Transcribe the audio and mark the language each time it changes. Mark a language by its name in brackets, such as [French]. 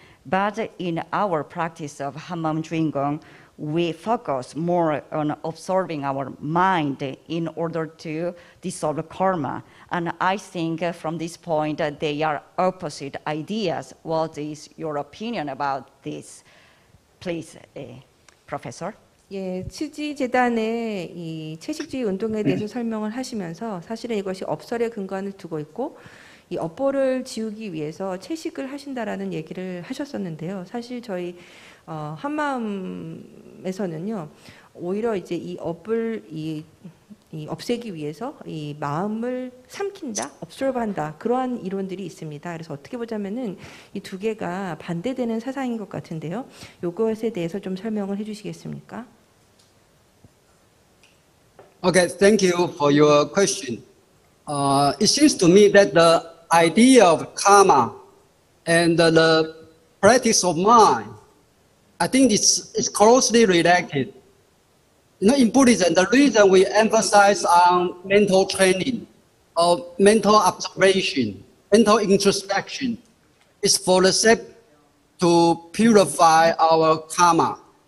[English] But in our practice of Hammam Dringgong, we focus more on observing our mind in order to dissolve karma. And I think from this point, they are opposite ideas. What is your opinion about this? Please, Professor. [Korean] 예, 치지재단의 이 채식주의 운동에 대해서 설명을 하시면서 사실은 이것이 업설에 근거를 두고 있고 이 업보를 지우기 위해서 채식을 하신다라는 얘기를 하셨었는데요. 사실 저희 한마음에서는요, 오히려 이제 이 업을 이 없애기 위해서 이 마음을 삼킨다, observe한다 그러한 이론들이 있습니다. 그래서 어떻게 보자면은 이 두 개가 반대되는 사상인 것 같은데요. 이것에 대해서 좀 설명을 해주시겠습니까? [English] Okay, thank you for your question. It seems to me that the idea of karma and the practice of mind, I think it's closely related. You know, in Buddhism, the reason we emphasize on mental training or mental observation, mental introspection, is for the sake to purify our karma.